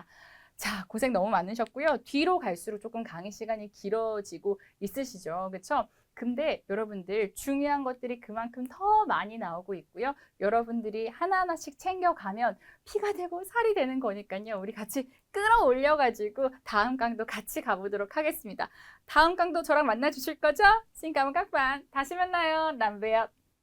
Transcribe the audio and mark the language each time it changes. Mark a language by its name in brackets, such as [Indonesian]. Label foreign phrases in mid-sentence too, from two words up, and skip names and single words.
[Korean] 자, 고생 너무 많으셨고요. 뒤로 갈수록 조금 강의 시간이 길어지고 있으시죠. 그렇죠? 근데 여러분들 중요한 것들이 그만큼 더 많이 나오고 있고요. 여러분들이 하나하나씩 챙겨가면 피가 되고 살이 되는 거니까요. 우리 같이 끌어올려가지고 다음 강도 같이 가보도록 하겠습니다. 다음 강도 저랑 만나주실 거죠? [Vietnamese] Xin cảm ơn các bạn. [Korean] 다시 만나요. [Vietnamese] Làm việc.